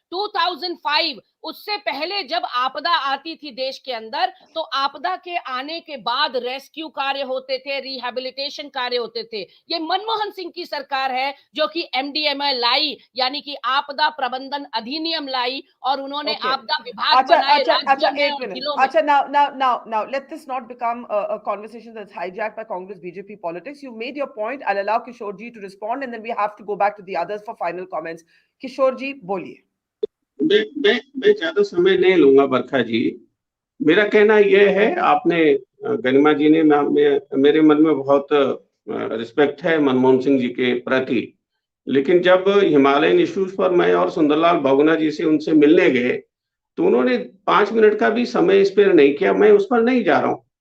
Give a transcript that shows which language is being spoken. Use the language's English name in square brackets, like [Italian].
[Hindi] 2005, उससे पहले जब आपदा आती थी देश के अंदर, तो आपदा के आने के बाद रेस्क्यू कार्य होते थे, रिहैबिलिटेशन कार्य होते थे। ये मनमोहन सिंह की सरकार है जो कि MDMA लाई, यानी कि आपदा प्रबंधन अधिनियम लाई, और उन्होंने आपदा विभाग बनाए राज्य में और जिलों में। [English] Now let this not become a conversation that's hijacked by Congress BJP politics. You made your point. I'll allow Kishore ji to respond, and then we have to go back to the others for final comments. [Hindi] Kishore ji, बोलिए। मैं ज्यादा समय नहीं लूंगा बरखा जी। मेरा कहना यह है, आपने गरिमा जी ने मेरे मन में बहुत रिस्पेक्ट है मनमोहन सिंह जी के प्रति, लेकिन जब हिमालयन इश्यूज पर मैं और सुंदरलाल बहुगुणा जी से उनसे मिलने गए तो उन्होंने 5 मिनट का भी समय स्पेयर नहीं किया। मैं उस पर नहीं जा रहा हूं।